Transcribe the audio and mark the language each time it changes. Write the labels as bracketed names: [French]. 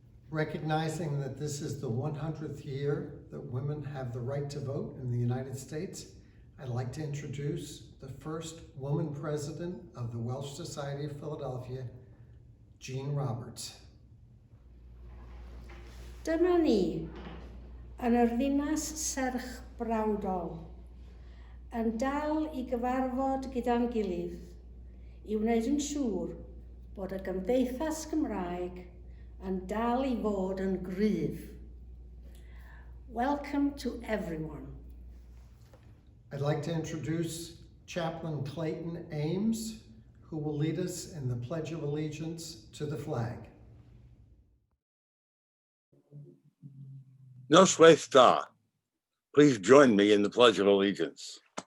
[English] Recognizing that this is the 100th year that women have the right to vote in the United States, I'd like to introduce the first woman president of the Welsh Society of Philadelphia, Jean Roberts. [Welsh] Dyma ni, yn yr ddinas serch brawdol, yn dal I gyfarfod gyda'n gilydd, I wneud yn siŵr bod y Gymdeithas Gymraeg yn dal I fod yn gryf. [English] Welcome to everyone. I'd like to introduce Chaplain Clayton Ames, who will lead us in the Pledge of Allegiance to the flag. [Welsh] Noswaith Da, [English] please join me in the Pledge of Allegiance.